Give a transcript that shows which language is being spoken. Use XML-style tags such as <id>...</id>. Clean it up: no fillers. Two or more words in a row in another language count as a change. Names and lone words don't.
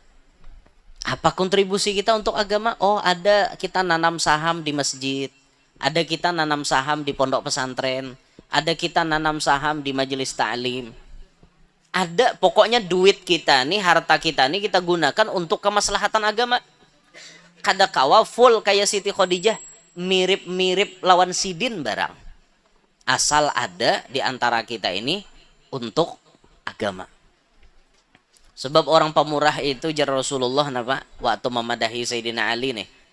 <id>Apa kontribusi kita untuk agama? Oh, ada kita nanam saham di masjid, ada kita nanam saham di pondok pesantren, ada kita nanam saham di majelis ta'lim. Ada, pokoknya duit kita nih, harta kita nih kita gunakan untuk kemaslahatan agama.</id> <bjn>Kadakawa full kayak Siti Khadijah, mirip-mirip lawan sidin barang.</bjn> <id>Asal ada di antara kita ini untuk agama. Sebab orang pemurah itu jar Rasulullah napa waktu memadahi Sayyidina Ali nih.</id>